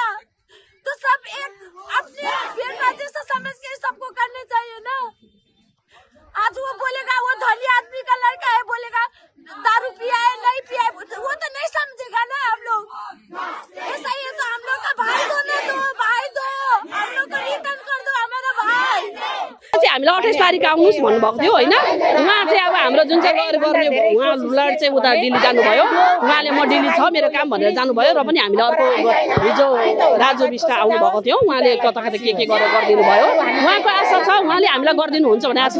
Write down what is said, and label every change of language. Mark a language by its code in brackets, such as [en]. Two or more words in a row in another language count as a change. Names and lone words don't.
[hi] तो सब एक अपने बेटा जैसा समझ के सबको करने चाहिए ना। आज वो बोलेगा वो धनी आदमी का लड़का है, बोलेगा दारू पिया है, नहीं पिया है, वो तो नहीं समझेगा ना हम लोग। ऐसा ही है तो हम लोग का भाई दो ना, दो भाई दो, हम लोग को रिटर्न कर दो हमारा भाई। [ne] चाहिँ हामीलाई 28 तारिक आउनुहोस् भन्नुभएको थियो होइन। उहाँ चाहिँ अब हाम्रो जुन चाहिँ गर्ने उहाँ लड चाहिँ उता दिल्ली जानुभयो। उहाँले म दिल्ली छ मेरो काम भनेर जानुभयो र पनि हामीले अर्को हिजो राजु विष्ट आउनुभएको थियो। उहाँले कता कता के गरेर गरिदिनु भयो। उहाँको आशा छ उहाँले हामीलाई गरिदिनुहुन्छ भन्ने आशा छ।